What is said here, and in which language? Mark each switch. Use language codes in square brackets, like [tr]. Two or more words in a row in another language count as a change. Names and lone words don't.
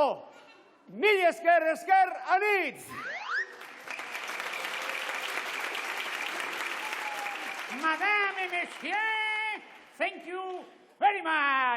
[eu] Mil esker anitz! [fr] Madame et Monsieur, [en] thank you very much.